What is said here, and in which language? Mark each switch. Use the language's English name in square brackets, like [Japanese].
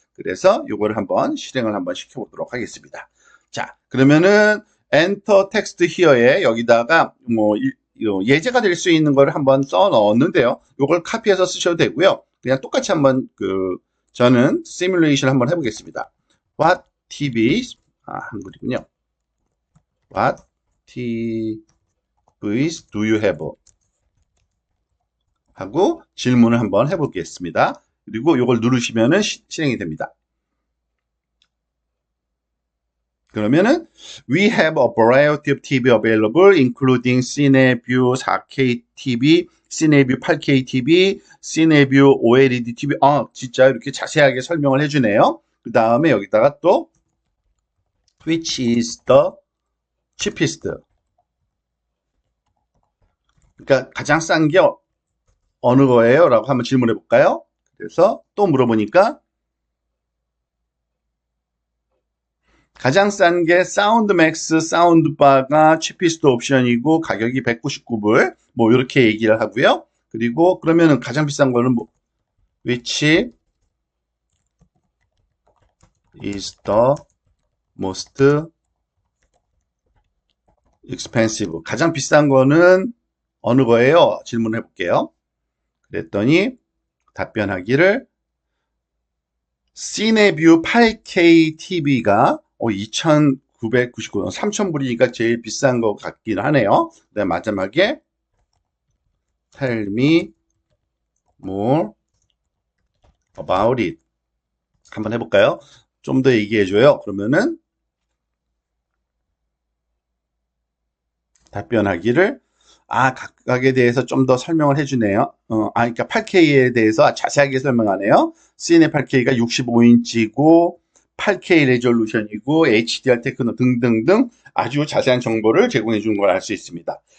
[Korean] 그래서 요거를 한번 실행을 한번 시켜보도록 하겠습니다. 자, 그러면은 enter text here에 여기다가 뭐 예제가 될 수 있는 걸 한번 써 넣었는데요. 요걸 카피해서 쓰셔도 되고요. 그냥 똑같이 한번 저는 시뮬레이션 한번 해보겠습니다. What TVs 한글이군요. [English] What TVs do you have? [Korean] 하고 질문을 한번 해보겠습니다. 그리고 이걸 누르시면은 실행이 됩니다. [English] 그러면은 We have a variety of TV available, including 시네뷰 4K TV, 시네뷰 8K TV, 시네뷰 OLED TV. [Korean] 진짜 이렇게 자세하게 설명을 해주네요. 그 다음에 여기다가 또 Which is the cheapest? 그러니까 가장 싼 게 어느 거예요? 라고 한번 질문해 볼까요? 그래서 또 물어보니까 가장 싼 게 사운드맥스 사운드바가 cheapest 옵션이고 가격이 199불 뭐 이렇게 얘기를 하고요. 그리고 그러면은 가장 비싼 거는 뭐 Which is the most expensive? 가장 비싼 거는 어느 거예요? 질문해 볼게요. 그랬더니 답변하기를 시네뷰 8K TV가 2,999원, 3,000불이니까 제일 비싼 것 같긴 하네요. [English] 네, 마지막에 Tell me more about it. [Korean] 한번 해볼까요? 좀 더 얘기해줘요. 그러면은 답변하기를 각각에 대해서 좀 더 설명을 해주네요. 그러니까 8K에 대해서 자세하게 설명하네요. CN의 8K가 65인치고 8K 레졸루션이고 HDR 테크노 등등등 아주 자세한 정보를 제공해 주는 걸 알 수 있습니다.